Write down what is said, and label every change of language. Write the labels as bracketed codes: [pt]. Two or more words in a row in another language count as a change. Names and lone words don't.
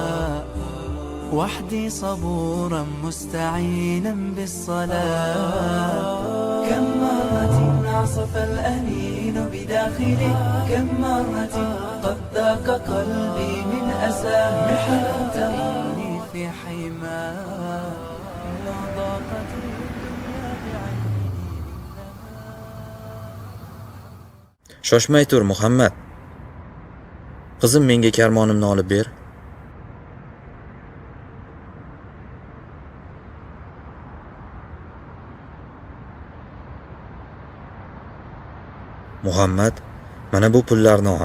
[ar] وحدي صبورا مستعينا بالصلاة كم مرة عصف الأنين بداخلي كم مرة قد ذاق قلبي من أسى محنة ترمني في حماه لو ضاقت الدنيا بعيني [uz] Shoshmay tur, Muhammad. Qizim, menga karmonimni olib ber. Muhammad, mana bu pullarni ol.